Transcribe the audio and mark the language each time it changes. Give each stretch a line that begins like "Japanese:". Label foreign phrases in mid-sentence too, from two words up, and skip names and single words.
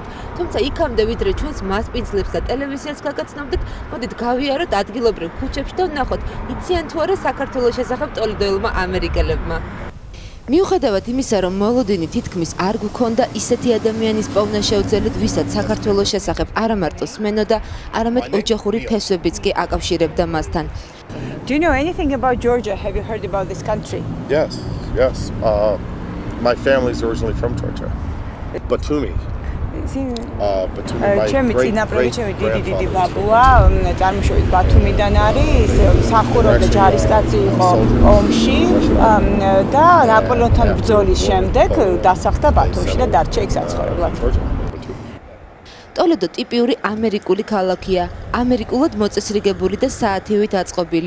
Georgian: თუმცა იქამდე ვიდრე ჩვენს მასპინძლებს და ტელევიზიას გაგაცნობდით, მოდით გავიაროთ ადგილობრივ ქუჩებში და ვნახოთ, იციან თუ არა საქართველოს შესახებ ტოლედოელმა ამერიკელებმა. მიუხედავად იმისა, რომ მოლოდინი თითქმის არ გვქონდა ისეთი ადამიანის პოვნა შეუძლებელად, ვისაც საქართველოს შესახებ არა მარტო სმენოდა, არამედ ოჯახური ფესვებიც კი აკავშირებდა მასთან.
English: Do you know anything about Georgia? Have you heard about this country? Yes. My family is originally from Georgia. Batumi.
Georgian: ჩემი წინაპრები ჩემი დიდი ბაბუა წარმოშობით ბათუმიდან არის, მსახურობდა ჯარისკაცი იყო ომში და ნაპოლეონთან ბრძოლის შემდეგ დასახლდა ბათუმში და დარჩა იქ საცხოვრებლად. ტოლედო ტიპიური ამერიკული ქალაქია, ამერიკულად მოწესრიგებული და საათივით აწყობილი.